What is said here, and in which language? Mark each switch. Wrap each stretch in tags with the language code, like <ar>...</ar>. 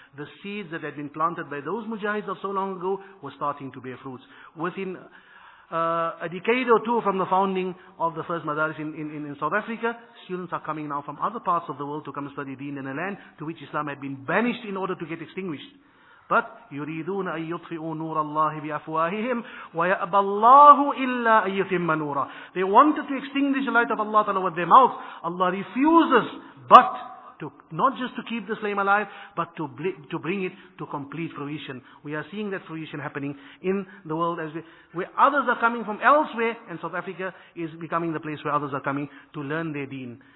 <en>The seeds that had been planted by those mujahids of so long ago were starting to bear fruits. Within a decade or two from the founding of the first madaris in South Africa, students are coming now from other parts of the world to come and study deen in a land to which Islam had been banished in order to get extinguished.</en> <ar>But يريدون أن يطفئوا نور الله بأفواههم ويأبى الله إلا أن يتم نوره.</ar> <en>They wanted to extinguish the light of Allah Ta'ala with their mouths. Allah refuses, but not just to keep this flame alive, but to bring it to complete fruition. We are seeing that fruition happening in the world where others are coming from elsewhere, and South Africa is becoming the place where others are coming to learn their deen.</en>